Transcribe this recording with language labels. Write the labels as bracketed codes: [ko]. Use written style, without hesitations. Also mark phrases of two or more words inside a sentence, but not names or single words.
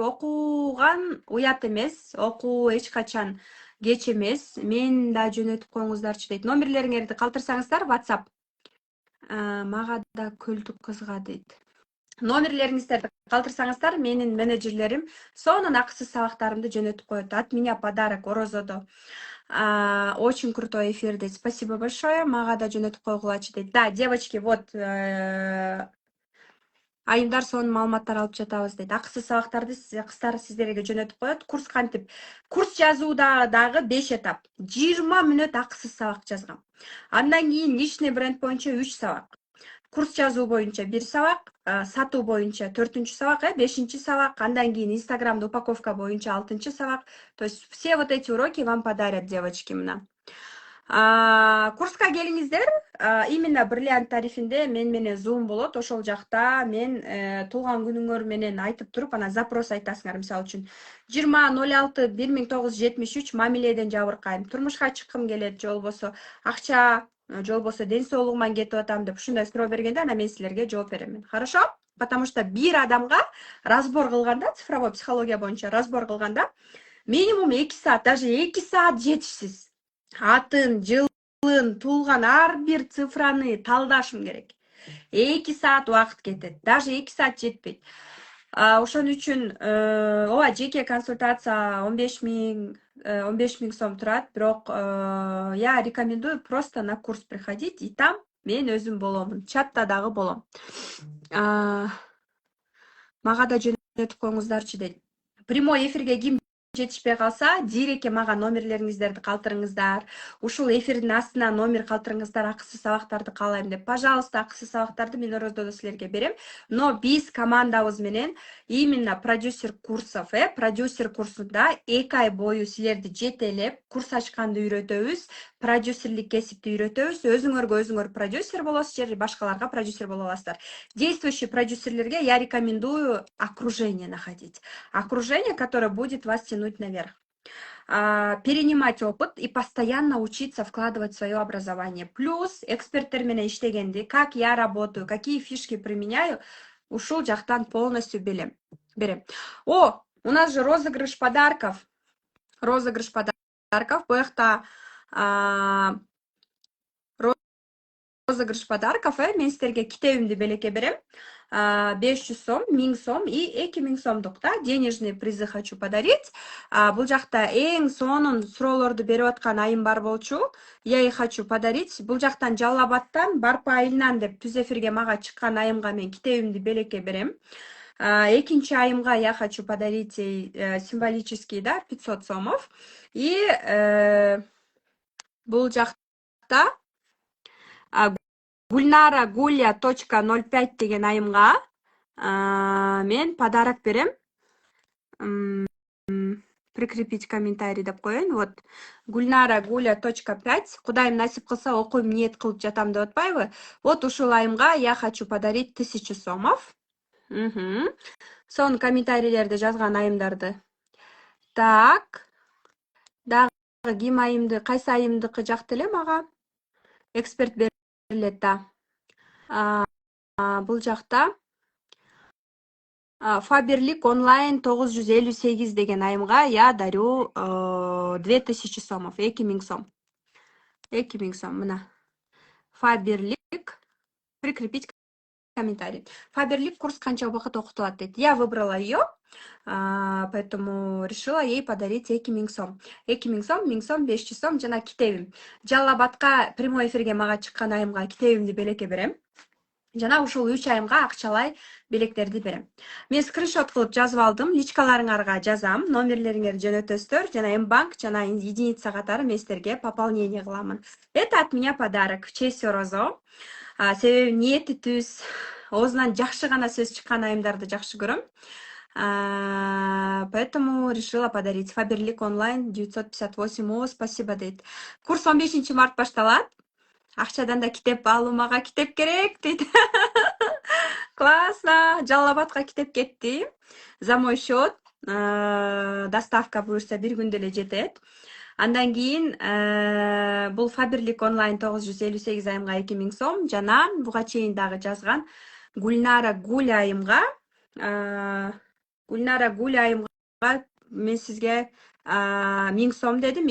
[ky] Окуган уят эмес, окуу эч качан кеч эмес. Мен да жөнөтүп коюңуздарчы дейт. Номерлериңерди калтырсаңыздар WhatsApp. Мага да көлдүк кызга дейт. Номерлериңиздерди калтырсаңыздар, менин менеджерлерим сонун акысыз сабактарымды жөнөтүп коет. [ru] От меня подарок Орозодо. Очень крутой эфир дейт. Спасибо большое. [ky] Мага да жөнөтүп койгулачы дейт. [ru] Да, девочки, вот [ky] айымдар сонун маалыматтар алып жатабыз дейт. Акысыз сабактарды кыздар сиздерге жөнөтүп коет. Курс кантип? Курс жазууда дагы 5 этап. 20 мүнөт акысыз сабак жазгам. Андан кийин [ru] личный бренд [ky] боюнча 3 сабак. Курс жазуу боюнча 1 сабак, сатуу боюнча 4-чү сабак, 5-чи сабак, андан кийин Инстаграмда упаковка боюнча 6-чы сабак. [ru] То есть все вот эти уроки вам подарят, девочки, [ky] мына. Курска келиңиздер. [ru] Именно бриллиант [ky] тарифинде мен менен Zoom болот. Ошол жакта мен туулган күнүңөр менен айтып туруп, ана запрос айтасыңар. Мисалы үчүн 20.06.1973 мамиледен жабыркайм. Турмушка чыккым келет, же болбосо акча, же болбосо ден соолугуман кетип атам деп ушундай суроо бергенде, ана мен силерге жооп берем. [ru] Хорошо? Потому что [ky] бир адамга разбор кылганда, [ru] цифровой психология [ky] боюнча разбор кылганда минимум 2 саат, даже 2 саат жетишсиз. Атын, жылын, туулган ар бир цифраны талдашым керек. 2 саат убакыт кетет. Даже 2 саат жетпейт. Ошон үчүн ооба, жеке консультация 15 000 сом турат, бирок [ru] я рекомендую просто на курс приходить, и там [ky] мен өзүм боломун. Чатта дагы болом. Мага да жөнөтүп коюңуздарчы дейт. Прямой эфирге ким жетишпей калса, дирекке мага номерлериңиздерди калтырыңыздар. Ушул эфирдин астына номер калтырыңыздар, акысыз сабактарды каалайм деп. Пожалуйста, акысыз сабактарды мен Орозодо силерге берем. Но биз командабыз менен [ru] именно продюсер курсов, [ky] продюсер курсунда 2 ай бою силерди жетелеп, курс ачканды үйрөтөбүз, продюсерлик кесипти үйрөтөбүз. Өзүңөргө өзүңөр продюсер болосуздар, башкаларга продюсер боло аласыздар. [ru] Действующий продюсерлерге я рекомендую окружение находить. Окружение, которое будет вас тянуть наверх. Перенимать опыт и постоянно учиться вкладывать в свое образование. [ky] Плюс эксперттер менен иштегенди, [ru] как я работаю, какие фишки применяю, [ky] ушул жактан полностью берем. [ru] О, у нас же розыгрыш подарков. Розыгрыш подарков. [ky] Бу жакта [ru] розыгрыш подарков, [ky] мен силерге китебимди белекке берем. [ru] 500 сом, 1000 сом и 2000 сомдук да денежные призы хочу подарить. [ky] Бул жакта эң сонун суроолорду берип аткан айым бар болчу. [ru] Я их хочу подарить. [ky] Бул жактан Жалал Абадтан, Барпа айылынан деп түз эфирге мага чыккан айымга мен китебимди белекке берем. Экинчи айымга [ru] я хочу подарить символический, да, 500 сомов. [ky] И бул жакта Гульнара Гуля.05 деген айымга мен подарок берем. [ru] Прикрепить комментарий [ky] деп коеюн. [ru] Вот Гульнара Гуля.5. [ky] Кудайым насип кылса окуйм, ниет кылып жатам деп атпайбы? [ru] Вот [ky] ушул айымга [ru] я хочу подарить 1000 сомов. [ky] Сон комментарийлерди жазган айымдарды. [ru] Так. [ky] Дагы ким айымды, кайсы айымдыкы жакты эле мага эксперт берилет да. Бул жакта Фаберлик онлайн 958 деген айымга [ru] я дарю 2000 сомов, [ky] 2000 сом. 2000 сом, мына. Фаберлик. [ru] Прикрепить комментарий. [ky] Фаберлик курс канча убакыт окутулат дейт. [ru] Я выбрала ее, поэтому решила ей подарить 2000 сом. [ky] 2000 сом, 1000 сом, 500 сом жана китебим. Жалал Абадка прямой эфирге мага чыккан айымга китебимди белекке берем. Жана ушул 3 айымга акчалай белектерди берем. Мен скриншот кылып жазып алдым, личкаларыңарга жазам, номерлериңерди жөнөтөсүздөр, жана М-банк жана единица катары мен силерге пополнение кыламын. [ru] Это от меня подарок в честь Орозо. [ky] Себеби ниети түз, оозунан жакшы гана сөз чыккан айымдарды жакшы көрөм. [ru] Поэтому решила подарить. [ky] Фаберлик онлайн 958. О, спасибо дейт. Курс 15 март башталат. Акчадан да китеп алуу, мага китеп керек дейт. [ru] Классно. [ky] Жалал Абадка китеп кетти. [ru] За мой счет. [ky] Доставка буюрса бир күндө эле жетет. Андан кийин бул Фаберлик онлайн 958 айымга 2000 сом жана буга чейин дагы жазган Гульнара Гуль айымга мен сизге 1000 сом дедим.